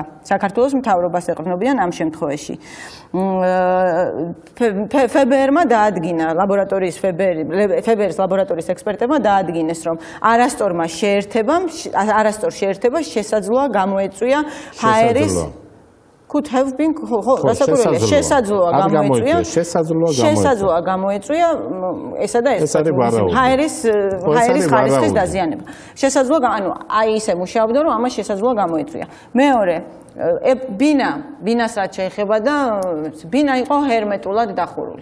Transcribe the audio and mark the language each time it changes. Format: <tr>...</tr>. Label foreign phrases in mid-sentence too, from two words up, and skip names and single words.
<ka>საქართველოს მთავრობას ეყრდნობიან ამ შემთხვევაში. FBR-მა დაადგინა ლაბორატორიის FBR-ის ლაბორატორიის ექსპერტებმა დაადგინეს, რომ არასწორ შეერთებას შესაძლოა გამოეწვია ჰაერის</ka> <en>could have been</en> <ka>რასაკურველია შესაძლოა გამოეწვია ესა და ეს ჰაერის ხარისხის დაზიანება. შესაძლოა, ანუ აი ისე მუშაობდა, რომ ამას შესაძლოა გამოეწვია. მეორე ბინას რაც შეეხება და ბინა იყო ჰერმეტულად დახურული.</ka>